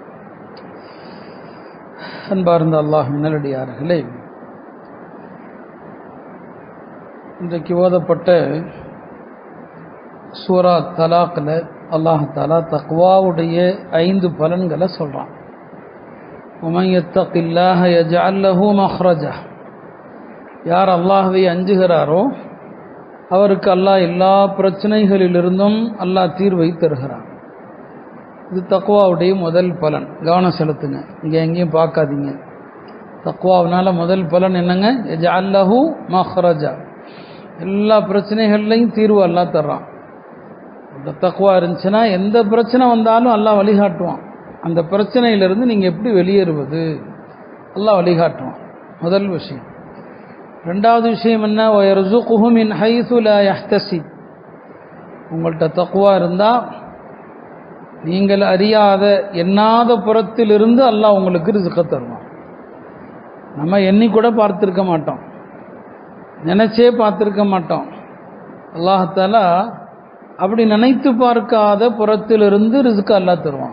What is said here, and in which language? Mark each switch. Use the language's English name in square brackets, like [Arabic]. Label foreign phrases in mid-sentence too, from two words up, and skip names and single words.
[Tamil] அன்பார்ந்த அல்லாஹ்வின் நல்லடியார்களே, இன்றைக்கு ஓதப்பட்ட சூரா தலாக்ல அல்லாஹ் தஆலா தக்வாவுடைய 5 பலன்களை சொல்றான். [Arabic] وَمَنْ يَتَّقِ اللَّهَ يَجْعَلْ لَهُ مَخْرَجًا. [Tamil] யார் அல்லாஹ்வை அஞ்சுகிறாரோ அவருக்கு அல்லாஹ் எல்லா பிரச்சனைகளிலிருந்தும் அல்லாஹ் தீர்வை தருகிறான். இது தக்வாவுடைய முதல் பலன். கவனம் செலுத்துங்க, இங்கே எங்கேயும் பார்க்காதீங்க. தக்வாவினால முதல் பலன் என்னங்க? [Arabic] يَجْعَلْ لَهُ مَخْرَجًا. [Tamil] எல்லா பிரச்சனைகள்லையும் தீர்வு அல்லாஹ் தர்றான். இந்த தக்வா இருந்துச்சுன்னா எந்த பிரச்சனை வந்தாலும் அல்லாஹ் வழிகாட்டுவான். அந்த பிரச்சனையிலிருந்து நீங்கள் எப்படி வெளியேறுவது அல்லாஹ் வழிகாட்டுவான். முதல் விஷயம். ரெண்டாவது விஷயம் என்ன? [Arabic] وَيَرْزُقُهُ مِنْ حَيْثُ لَا يَحْتَسِبُ. [Tamil] உங்கள்கிட்ட தக்வா இருந்தால் நீங்கள் அறியாத எண்ணாத புறத்திலிருந்து அல்லாஹ் உங்களுக்கு ரிஸ்கை தருவான். நம்ம எண்ணி கூட பார்த்துருக்க மாட்டோம், நினைச்சே பார்த்துருக்க மாட்டோம். அல்லாஹ் தஆலா அப்படி நினைத்து பார்க்காத புறத்திலிருந்து ரிஸ்க்கு அல்லாஹ் தருவான்.